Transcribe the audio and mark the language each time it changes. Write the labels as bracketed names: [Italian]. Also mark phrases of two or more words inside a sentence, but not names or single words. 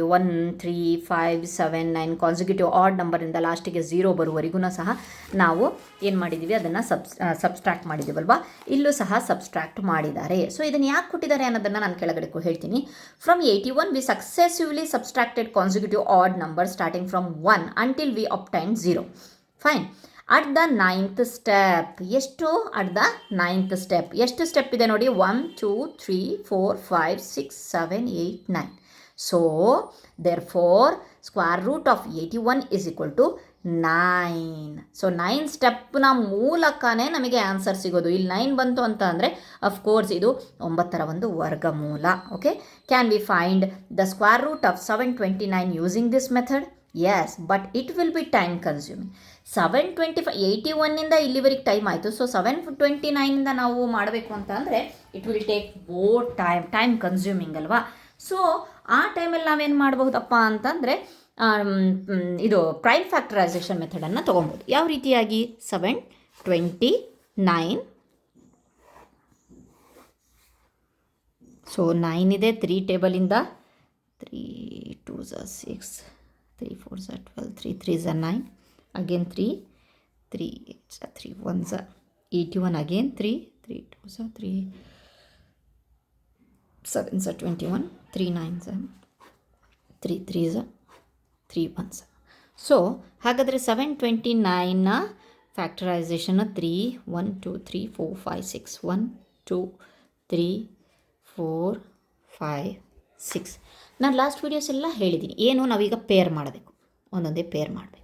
[Kannada] 1 3 5 7 9 [English] consecutive odd [Kannada] ನಂಬರಿಂದ ಲಾಸ್ಟಿಗೆ 0 ಬರುವವರೆಗೂ ಸಹ ನಾವು ಏನು ಮಾಡಿದ್ದೀವಿ, ಅದನ್ನು ಸಬ್ಸ್ಟ್ರಾಕ್ಟ್ ಮಾಡಿದ್ದೀವಲ್ವಾ. ಇಲ್ಲೂ ಸಹ ಸಬ್ಸ್ಟ್ರಾಕ್ಟ್ ಮಾಡಿದ್ದಾರೆ. ಸೊ ಇದನ್ನು ಯಾಕೆ ಕೊಟ್ಟಿದ್ದಾರೆ ಅನ್ನೋದನ್ನು ನಾನು ಕೆಳಗಡೆ ಹೇಳ್ತೀನಿ. [English] from 81 we successively subtracted consecutive odd number starting from 1 until we obtained 0. ಫೈನ್. at the 9th step, ಎಷ್ಟು at the 9th step [Kannada] ಎಷ್ಟು ಸ್ಟೆಪ್ ಇದೆ ನೋಡಿ, [English] 1 2 3 4 5 6 7 8 9. so there fore square root of 81 is equal to 9. [Kannada] ಸೊ 9 ಸ್ಟೆಪ್ನ ಮೂಲಕನೇ ನಮಗೆ ಆನ್ಸರ್ ಸಿಗೋದು. ಇಲ್ಲಿ 9 ಬಂತು ಅಂತ ಅಂದರೆ ಅಫ್ಕೋರ್ಸ್ ಇದು 9ರ ಒಂದು ವರ್ಗಮೂಲ. ಓಕೆ, [English] can we find the square root of 729 using this method? yes, but it will be time consuming. 725 [Kannada] 81ಇಂದ ಇಲ್ಲಿವರೆಗೆ ಟೈಮ್ ಆಯಿತು. ಸೊ 729ಇಂದ ನಾವು ಮಾಡಬೇಕು ಅಂತ ಅಂದರೆ [English] it will take more time consuming [Kannada] ಅಲ್ವಾ. ಸೊ ಆ ಟೈಮಲ್ಲಿ ನಾವೇನು ಮಾಡಬಹುದಪ್ಪ ಅಂತಂದರೆ ಇದು [English] prime factorisation methodನ್ನು [Kannada] ತೊಗೊಬೋದು. ಯಾವ ರೀತಿಯಾಗಿ 729, ಸೊ 9 ಇದೆ 3 ಟೇಬಲಿಂದ, 3 2s 6, 3 4s 12, 3 3s 9, again 3 3 8s 3 1s 81, again 3 3 2s 3 7s 21, 3 9s 3 3s 3 1s. ಸೊ ಹಾಗಾದರೆ 729ನ ಫ್ಯಾಕ್ಟರೈಸೇಷನ್ 3 1 2 3 4 5 6 1 2 3 4 5 6. ನಾನು [English] last videos [Kannada] ಎಲ್ಲ ಹೇಳಿದ್ದೀನಿ ಏನು, ನಾವೀಗ ಪೇರ್ ಮಾಡಬೇಕು, ಒಂದೊಂದೇ ಪೇರ್ ಮಾಡಬೇಕು.